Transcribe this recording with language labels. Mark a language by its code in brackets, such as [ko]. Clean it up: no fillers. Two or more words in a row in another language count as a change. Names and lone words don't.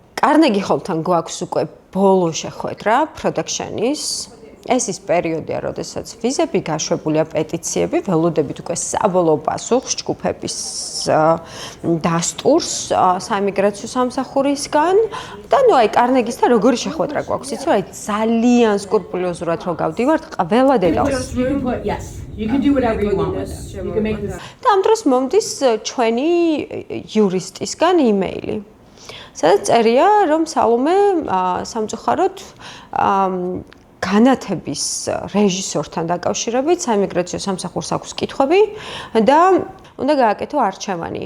[ka] კარნეგი ჰოლთან გვაქვს უკვე ბოლო შეხვედრა პროდაქშენის ეს ის პერიოდია, როდესაც ვიზები გაშვებულია, პეტიციები, ველოდებით უკვე საბოლოო პასუხს ჯგუფების დასტურს საიმიგრაციო სამსახურისგან და აი კარნეგისთან როგორი შეხვედრა გვაქვს, იცი რა, ძალიან სკრუპულოზურად რო გავდივართ ყველა დეტალს. [en] You can do whatever you want with it. You can make this. [ka] და ამ დროს მომდის ჩვენი იურისტისგან იმეილი. სადაც წერია, რომ სალომე სამწუხაროდ განათების რეჟისორთან დაკავშირებით საიმიგრაციო სამსახურს აქვს კითხვები და უნდა გააკეთო არჩევანი.